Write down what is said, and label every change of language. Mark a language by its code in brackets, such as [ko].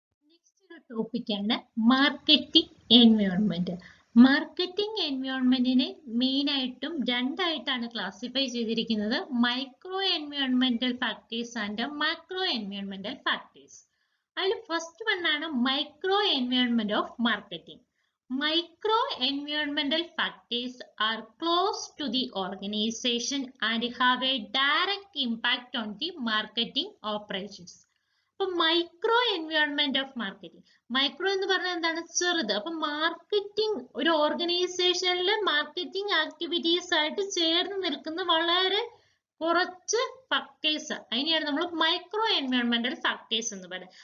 [ml] Next ഒരു ടോപ്പിക്കാണ് marketing environment. Marketing എൻവയോൺമെന്റിനെ main ആയിട്ടും രണ്ടായിട്ടാണ് ക്ലാസിഫൈ ചെയ്തിരിക്കുന്നത്: micro എൻവയോൺമെന്റൽ factors and macro എൻവയോൺമെന്റൽ factors. അതിൽ ഫസ്റ്റ് വൺ ആണ് micro environment of marketing. [en] Micro environmental factors are close to the organization and have a direct impact on the marketing operations. [ml] അപ്പൊ micro environment of marketing, micro എന്ന് പറഞ്ഞാൽ എന്താണ്? ചെറുത്. അപ്പൊ marketing ഒരു ഓർഗനൈസേഷനിലെ മാർക്കറ്റിംഗ് ആക്ടിവിറ്റീസ് ആയിട്ട് ചേർന്ന് നിൽക്കുന്ന വളരെ കുറച്ച് ഫാക്ടേഴ്സ്, അതിനെയാണ് നമ്മൾ മൈക്രോ എൻവയോൺമെന്റൽ ഫാക്ടേഴ്സ് എന്ന് പറയുന്നത്.